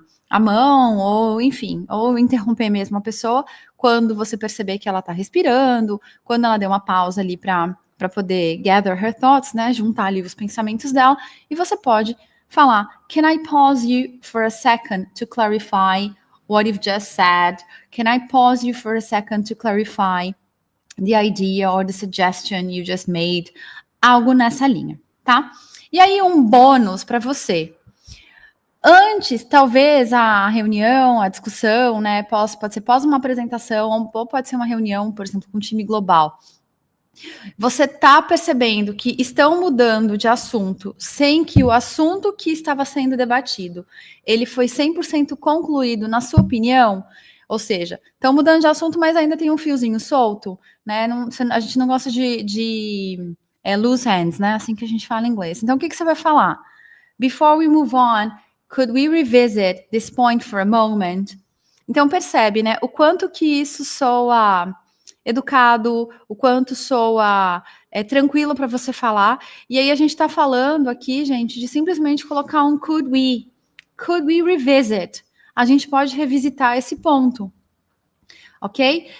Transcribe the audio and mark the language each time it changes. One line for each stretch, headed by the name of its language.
Portuguese: a mão, ou enfim, ou interromper mesmo a pessoa quando você perceber que ela está respirando, quando ela deu uma pausa ali para poder
English: gather her thoughts,
Portuguese: né, juntar ali os pensamentos dela, e você pode falar,
English: can I pause you for a second to clarify what you've just said? Can I pause you for a second to clarify the idea or the suggestion you just made?
Portuguese: Algo nessa linha, tá? E aí um bônus para você. Antes, talvez a reunião, a discussão, né, pode ser pós uma apresentação, ou pode ser uma reunião, por exemplo, com um time global. Você está percebendo que estão mudando de assunto sem que o assunto que estava sendo debatido, ele foi 100% concluído, na sua opinião? Ou seja, estão mudando de assunto, mas ainda tem um fiozinho solto, né? A gente não gosta de loose ends, né? Assim que a gente fala em inglês. Então, o que você vai falar?
English: Before we move on, could we revisit this point for a moment?
Portuguese: Então, percebe, né? O quanto que isso soa educado, o quanto soa tranquilo para você falar. E aí a gente está falando aqui, gente, de simplesmente colocar um
English: could we revisit?
Portuguese: A gente pode revisitar esse ponto, ok?